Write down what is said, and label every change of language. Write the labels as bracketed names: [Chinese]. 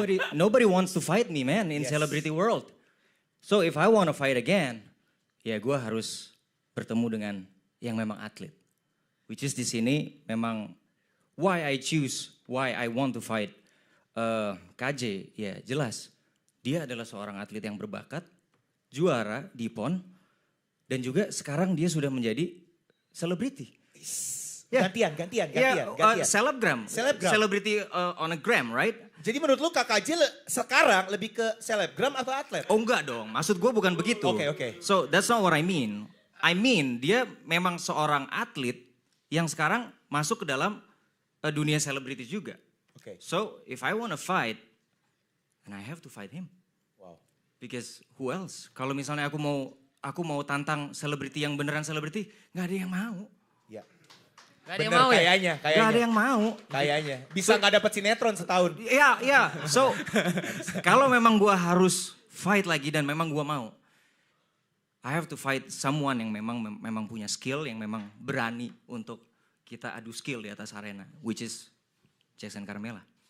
[English] Nobody wants to fight me, man, in celebrity world. So if I want to fight again, [Indonesian] ya gue harus bertemu dengan yang memang atlet. [English] Which is [Indonesian] di sini memang [English] why I want to fight KJ, [Indonesian] ya jelas. Dia adalah seorang atlet yang berbakat, juara di PON, dan juga sekarang dia sudah menjadi selebriti. Gantian. Selebgram. [English] Celebrity on a gram, right? [Indonesian] Jadi menurut lu KKJ sekarang lebih ke selebgram atau atlet? Oh enggak dong, maksud gue bukan begitu. Oke. [English] So that's not what I mean. I mean [Indonesian] dia memang seorang atlet yang sekarang masuk ke dalam dunia selebriti juga. Oke. [English] So if I want to fight, then I have to fight him. Wow. Because who else? [Indonesian] Kalau misalnya aku mau tantang selebriti yang beneran selebriti, nggak ada yang mau. Ya. Gak ada yang Bener, mau ya? kayaknya. Nggak ada yang mau. Kayaknya. Bisa nggak dapat sinetron setahun. Iya. So kalau memang gua harus fight lagi dan memang gua mau, [English] I have to fight someone [Indonesian] yang memang punya skill, yang memang berani untuk kita adu skill di atas arena, [English] which is [Indonesian] Jackson Carmela.